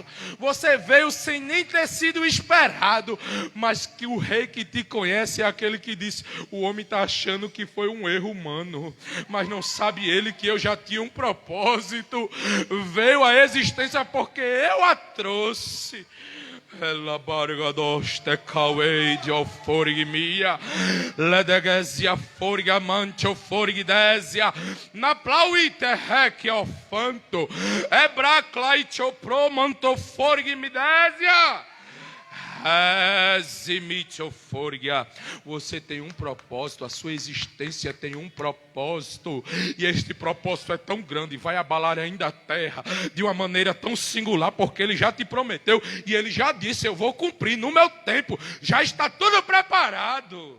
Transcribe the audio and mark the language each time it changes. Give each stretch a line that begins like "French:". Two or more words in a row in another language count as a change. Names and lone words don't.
Portuguese: Você veio sem nem ter sido esperado. Mas que o rei que te conhece é aquele que disse: o homem está achando que foi um erro humano, mas não sabe ele que eu já tinha um propósito. Veio à existência porque eu a trouxe. Ela barga doste cauei de oforgimia, ledegesia forga mancho forgidésia, na plauite rec ofanto, ebraclaitio promanto forgimidésia. Você tem um propósito, a sua existência tem um propósito, e este propósito é tão grande, vai abalar ainda a terra de uma maneira tão singular, porque ele já te prometeu e ele já disse: eu vou cumprir no meu tempo, já está tudo preparado.